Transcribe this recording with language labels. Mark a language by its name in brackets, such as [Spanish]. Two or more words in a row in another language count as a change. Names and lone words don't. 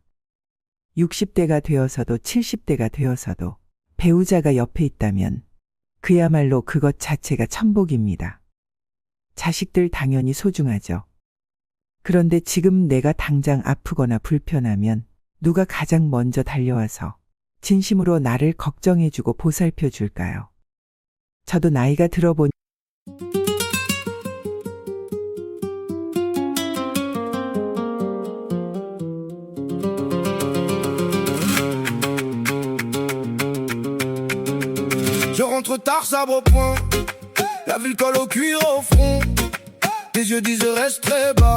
[Korean] 60대가 되어서도 70대가 되어서도 배우자가 옆에 있다면 그야말로 그것 자체가 천복입니다. 자식들 당연히 소중하죠. 그런데 지금 내가 당장 아프거나 불편하면 누가 가장 먼저 달려와서 진심으로 나를 걱정해주고 보살펴줄까요? 저도 나이가 들어보니 [French] Je rentre tard, sabre au poing. La ville colle au cuir au front. Tes yeux disent reste très bas.